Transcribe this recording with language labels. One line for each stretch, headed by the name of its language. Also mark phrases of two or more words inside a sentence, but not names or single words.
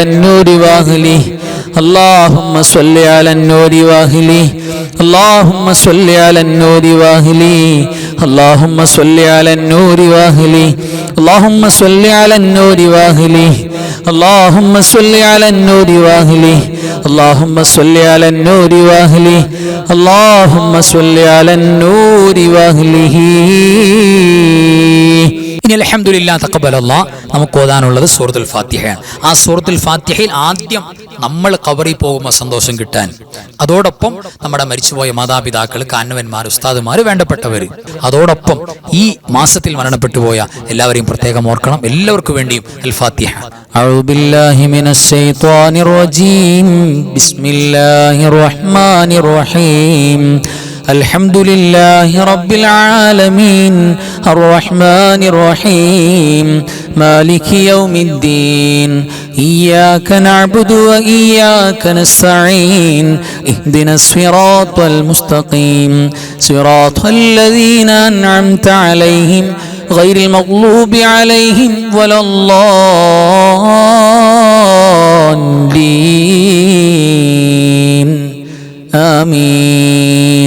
Arabic: النور واهله اللهم صل على النور واهله اللهم صل على النور واهله اللهم صل على النور واهله اللهم صل على النور واهله اللهم صل على النور واهله اللهم صل على النور واهله اللهم صل على النور واهله.
Malayalam: ഇനി
Arabic: الحمد لله تقبل الله
Malayalam: നമുക്ക് ഓതാനുള്ളത് സൂറത്തുൽ ഫാത്തിഹയാണ്. ആ സൂറത്തുൽ ഫാത്തിഹയിൽ ആദ്യം നമ്മൾ ഖബറിൽ പോകുമ്പോൾ സന്തോഷം കിട്ടാൻ, അതോടൊപ്പം നമ്മുടെ മരിച്ചുപോയ മാതാപിതാക്കൾ, കാരണവന്മാർ, ഉസ്താദുമാർ, വേണ്ടപ്പെട്ടവർ, അതോടൊപ്പം ഈ മാസത്തിൽ മരണപ്പെട്ടു പോയ എല്ലാവരെയും പ്രത്യേകം ഓർക്കണം. എല്ലാവർക്കും വേണ്ടിയും അൽ ഫാത്തിഹ.
Arabic: أعوذ بالله من الشيطان الرجيم بسم الله الرحمن الرحيم الحمد لله رب العالمين الرحمن الرحيم مالك يوم الدين إياك نعبد وإياك نستعين اهدنا الصراط المستقيم صراط الذين أنعمت عليهم غير المغلوب عليهم ولا الضالين آمين.